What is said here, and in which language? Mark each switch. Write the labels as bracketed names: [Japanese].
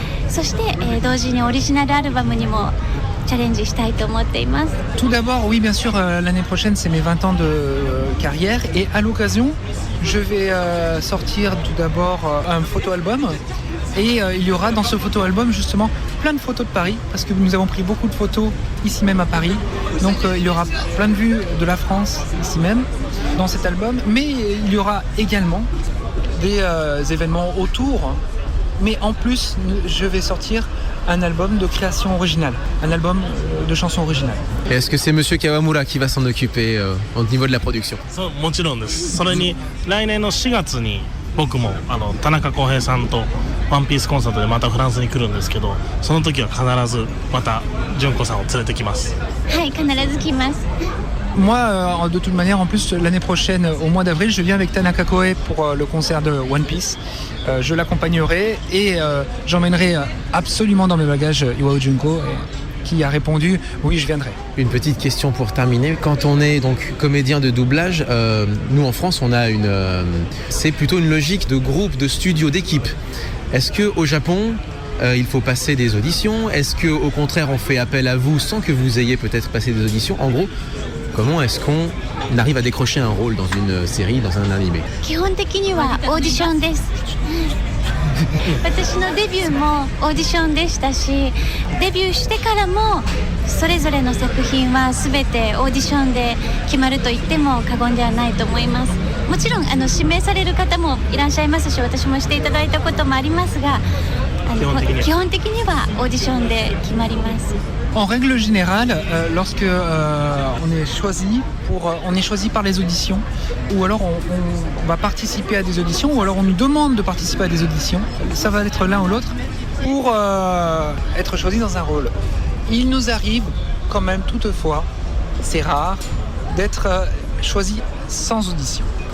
[Japanese] そして、同時にオリジナルアルバムにもチャレンジしたいと思っています。 [French] Tout d'abord, oui, bien sûr, l'année prochaine, c'est mes 20 ans de carrière. Et à l'occasion, je vais sortir tout d'abord un photo-album. Et il y aura dans ce photo-album, justement, plein de photos de Paris. Parce que nous avons pris beaucoup de photos ici même à Paris. Donc il y aura plein de vues de la France ici même dans cet album. Mais il y aura également des événements autour. Mais en plus, je vais sortir un album de création originale, un album de chansons originales. Et est-ce que c'est Monsieur Kawamura qui va s'en occuper au niveau de la production? [Japanese] そうもちろんです。それに来年の4月に僕も田中康平さんとワンピースコンサートでまたフランスに来るんですけど、その時は必ずまた純子さんを連れてきます。はい、必ず来ます。 [French] Moi, de toute manière, en plus, l'année prochaine, au mois d'avril, je viens avec Tanaka Koe pour le concert de One Piece. Je l'accompagnerai et j'emmènerai absolument dans mes bagages Iwao Junko, qui a répondu « Oui, je viendrai ». Une petite question pour terminer. Quand on est donc comédien de doublage, nous en France, on a c'est plutôt une logique de groupe, de studio, d'équipe. Est-ce qu'au Japon, il faut passer des auditions? Est-ce qu'au contraire, on fait appel à vous sans que vous ayez peut-être passé des auditions? En gros, comment est-ce qu'on arrive à décrocher un rôle dans une série, dans un animé? [Japanese] 基本的にはオーディションです。私のデビューもオーディションでしたし、デビューしてからもそれぞれの作品は全てオーディションで決まると言っても過言ではないと思います。もちろん指名される方もいらっしゃいますし、私もしていただいたこともありますが、基本的にはオーディションで決まります。 [French] En règle générale, lorsque on est choisi par les auditions, ou alors on va participer à des auditions, ou alors on nous demande de participer à des auditions, ça va être l'un ou l'autre, pour être choisi dans un rôle. Il nous arrive quand même toutefois, c'est rare, d'être choisi sans audition.